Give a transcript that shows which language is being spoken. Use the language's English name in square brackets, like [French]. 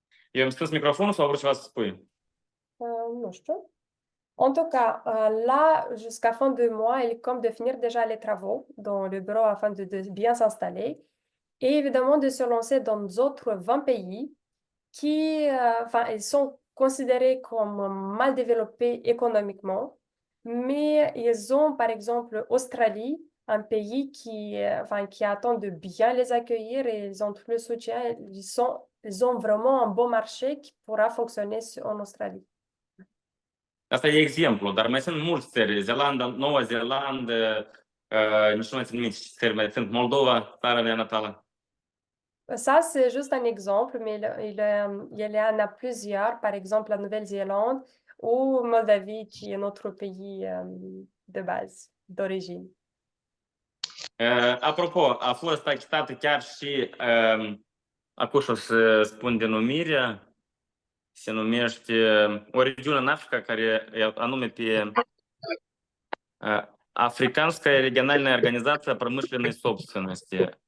[Romanian] Eu am scris microfonul sau vreau ceva să spui? Nu știu. [French] En tout cas, là, jusqu'à fin de mois, il est comme de finir déjà les travaux dans le bureau afin de bien s'installer et évidemment de se lancer dans d'autres 20 pays qui, ils sont considérés comme mal développés économiquement, mais ils ont, par exemple, Australie, un pays qui attend de bien les accueillir et ils ont tout le soutien. Ils ont vraiment un bon marché qui pourra fonctionner en Australie. [Romanian] Asta e exemplu, dar mai sunt mulți țări, Zeelandă, Noua Zeelandă, nici nu mai sunt mici țări, mai sunt Moldova, țara mea natală. [French] Ça, c'est juste un exemple, mais il y en a plusieurs, par exemple la Nouvelle-Zélande ou Moldavie, qui est notre pays de base, d'origine. [Romanian] Apropo, a fost achitată chiar și, acum o să spun denumirea, se numește o regiune în Africa care anume pe [Russian] Africanская региональная организация промышленной собственности.